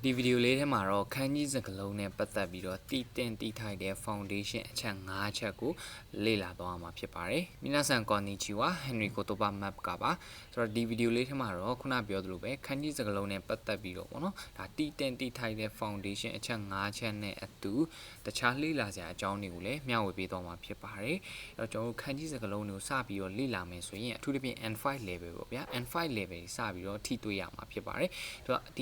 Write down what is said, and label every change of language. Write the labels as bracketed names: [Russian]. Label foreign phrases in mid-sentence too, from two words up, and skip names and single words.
[Burmese] ဒီဗီဒီယိုလေးထဲမှာတော့ခန်းကြီးစကလုံးနဲ့ပတ်သက်ပြီးတော့တည်တင်တည်ထိုက်တဲ့ foundation အချက်၅ချက်ကိုလေ့လာသွားမှာဖြစ်ပါတယ်။ [Japanese] 皆さんこんにちは [Burmese] Henry Kotoba Map ကပါဆိုတော့ဒီဗီဒီယိုလေးထဲမှာတော့ခုနပြောသလိုပဲခန်းကြီးစကလုံးနဲ့ပတ်သက်ပြီးတော့ပေါ့နော်ဒါတည်တင်တည်ထိုက်တဲ့ foundation အချက်၅ချက်နဲ့အတူတခြားလေ့လာစရာအကြောင်းတွေကိုလည်းမျှဝေပေးသွားမှာဖြစ်ပါတယ်။အဲ့တော့ကျွန်တော်တို့ခန်းကြီးစကလုံးတွေကိုစပြီးတော့လေ့လာမယ်ဆိုရင်အထူးသဖြင့် N5 level ပေါ့ဗျာ N5 level စပြီးတော့ထိတွေ့ရမှာဖြစ်ပါတယ်။ဆိုတော့ဒီ